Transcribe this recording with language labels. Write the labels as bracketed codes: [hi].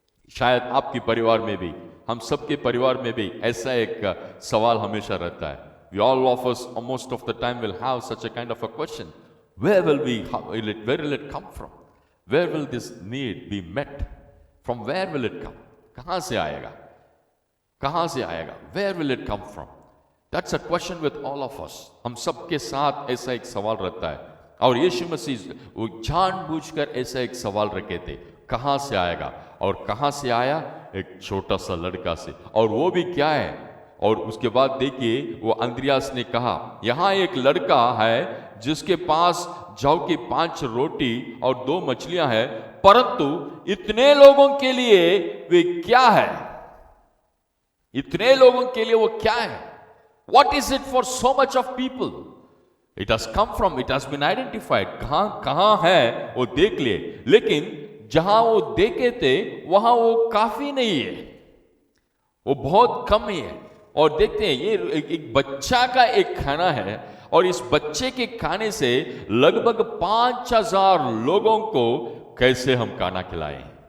[hi] शायद आपके परिवार में भी, हम सबके परिवार में भी ऐसा एक सवाल हमेशा रहता है। [en] We all of us most of the time will have such a kind of a question. Where will it come from? Where will this need be met? From where will it come? [hi] कहां से आएगा? कहां से आएगा? [en] Where will it come from? That's a question with all of us. [hi] हम सबके साथ ऐसा एक सवाल रहता है और यीशु मसीह वो जानबूझकर ऐसा एक सवाल रखे थे, कहां से आएगा। और कहां से आया? एक छोटा सा लड़का से। और वो भी क्या है? और उसके बाद देखिए वो अंद्रियास ने कहा यहां एक लड़का है जिसके पास जौ की 5 रोटी और 2 मछलियां हैं, परंतु इतने लोगों के लिए वे क्या है? इतने लोगों के लिए वो क्या है? [en] What is it for so much of people? It has come from, it has been identified. [hi] कहां है वो देख लिए, लेकिन जहां वो देखे थे वहां वो काफी नहीं है, वो बहुत कम ही है। और देखते हैं ये एक बच्चा का एक खाना है और इस बच्चे के खाने से लगभग 5,000 लोगों को कैसे हम खाना खिलाएं।